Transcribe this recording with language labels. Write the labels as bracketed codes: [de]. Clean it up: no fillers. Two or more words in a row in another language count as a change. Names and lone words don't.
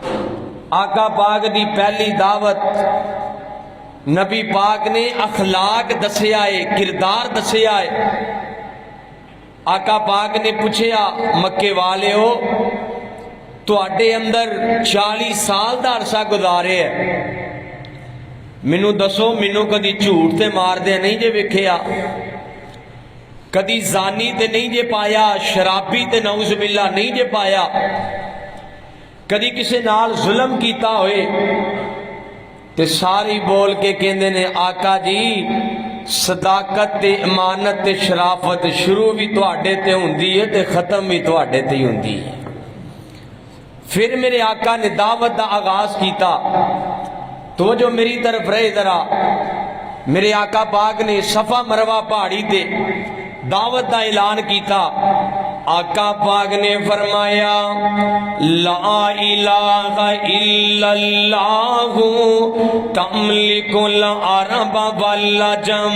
[pa] آقا پاک دی پہلی دعوت نبی پاک نے اخلاق دسے آئے، کردار دسے آئے۔ آقا پاک نے پوچھیا مکے والے ہو تو اڈے اندر 40 سال دا عرصہ گزارے ہے، منو دسو منو کدی جھوٹ تے مار دے نہیں جے ویکھیا، کدی زانی تے نہیں جے پایا، شرابی تے نعوذ باللہ نہیں جے پایا، کدی کسے نال ظلم کیتا ہوئے؟ تے ساری بول کے کہندے نے آقا جی صداقت تے امانت تے شرافت شروع بھی تواڈے تے ہوندی ہے تے ختم بھی تواڈے تے ہوندی ہے۔ پھر میرے آقا نے دعوت دا آغاز کیتا۔ تو جو میری طرف رہے ذرا، میرے آقا پاک نے صفا مروہ پہاڑی تے دعوت دا اعلان کیتا۔ آقا پاک نے فرمایا [ar] لا الہ الا اللہ تملک العرب والعجم۔